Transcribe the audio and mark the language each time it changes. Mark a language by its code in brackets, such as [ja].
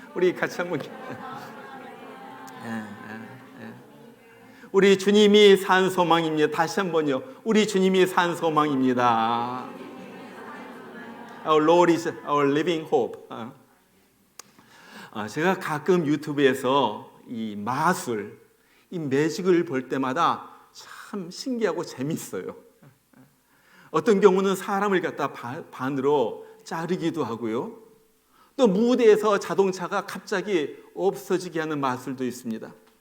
[ko] 우리 같이 한번 우리 주님이 산 소망입니다. 다시 한번요. 우리 주님이 산 소망입니다. [en] Our Lord is our living hope. [ko] 제가 가끔 유튜브에서 이 마술, 이 매직을 볼 때마다 참 신기하고 재밌어요. 어떤 경우는 사람을 갖다 반으로 자르기도 하고요. 또 무대에서 자동차가 갑자기 없어지게 하는 마술도 있습니다.